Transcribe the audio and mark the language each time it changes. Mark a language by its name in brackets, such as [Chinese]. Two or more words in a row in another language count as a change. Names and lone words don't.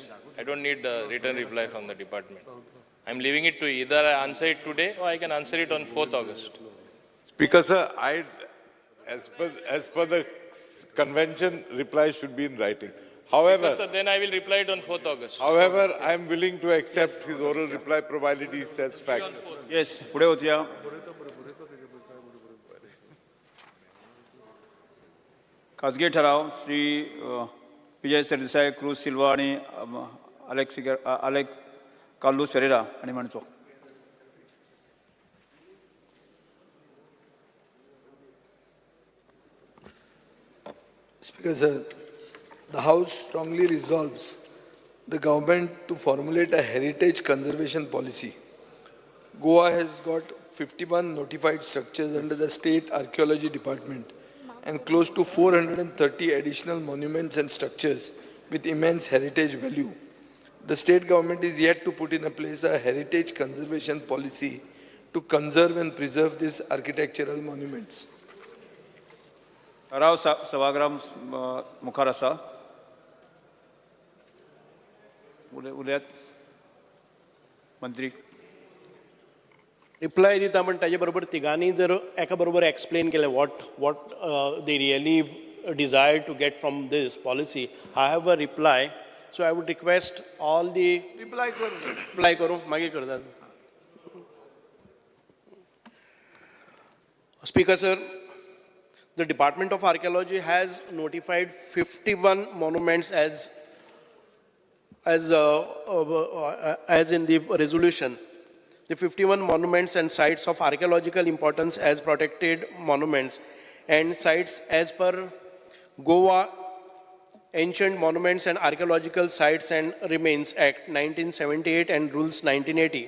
[English] I don't need a written reply from the department. I'm leaving it to either I answer it today or I can answer it on 4th August. Speaker, sir, as per the convention, replies should be in writing. However, So then I will reply it on 4th August. however, I am willing to accept his oral reply provided he says facts. Yes, [Marathi] पुढे होत्या. खासगी ठराव श्री विजय सरदेसाई, क्रूज सिल्वा आणि अलेक्स कार्लोस फेरेरा आणि म्हणचो. [English] Speaker, sir, the House strongly resolves the government to formulate a heritage conservation policy. Goa has got 51 notified structures under the State Archaeology Department and close to 430 additional monuments and structures with immense heritage value. The state government is yet to put in place a heritage conservation policy to conserve and preserve these architectural monuments. [Konkani] ठराव सभागृह मुखार आसा. उलयात मंत्री. रिप्लाय दिता पण ताजे बरोबर तिगांनी जर एका बरोबर एक्सप्लेन केलें [English] what they really desire to get from this policy. I have a reply, so I would request all the reply [Konkani] करूं मागीर करतात. [English] Speaker, sir, the Department of Archaeology has notified 51 monuments as in the resolution. The 51 monuments and sites of archaeological importance as protected monuments and sites as per Goa Ancient Monuments and Archaeological Sites and Remains Act 1978 and Rules 1980.